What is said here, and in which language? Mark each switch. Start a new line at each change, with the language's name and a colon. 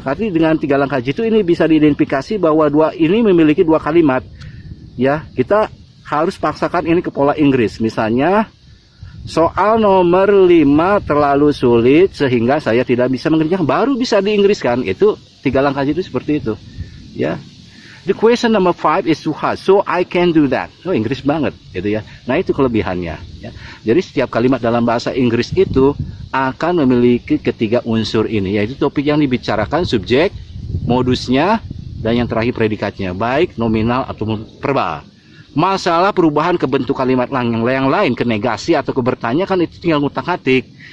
Indonesian: Tapi dengan 3 langkah jitu ini bisa diidentifikasi bahwa ini memiliki 2 kalimat ya. Kita harus paksakan ini ke pola Inggris. Misalnya soal nomor 5 terlalu sulit sehingga saya tidak bisa mengerjakan, baru bisa di Inggris kan. Itu 3 langkah jitu seperti itu ya.
English: The question number 5 is too hard, so I can do that.
Indonesian: Oh, Inggris banget, gitu ya. Nah, itu kelebihannya. Ya. Jadi setiap kalimat dalam bahasa Inggris itu akan memiliki 3 unsur ini, yaitu topik yang dibicarakan, subjek, modusnya, dan yang terakhir predikatnya, baik nominal atau verbal. Masalah perubahan ke bentuk kalimat yang lain, ke negasi atau ke bertanya kan itu tinggal ngutak-atik.